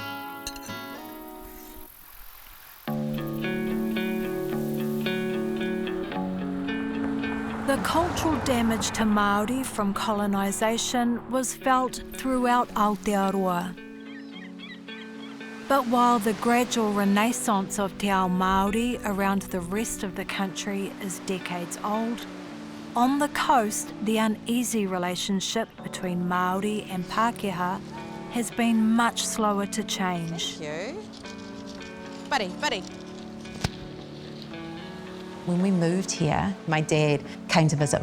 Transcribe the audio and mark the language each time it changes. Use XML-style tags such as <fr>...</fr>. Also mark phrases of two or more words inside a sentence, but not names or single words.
<en>The cultural damage to Māori from colonisation was felt throughout Aotearoa. But while the gradual renaissance of</en> <mi>te ao Māori</mi> <en>around the rest of the country is decades old, on the coast the uneasy relationship between Māori and Pākehā has been much slower to change. Thank you. Buddy. When we moved here, my dad came to visit.</en>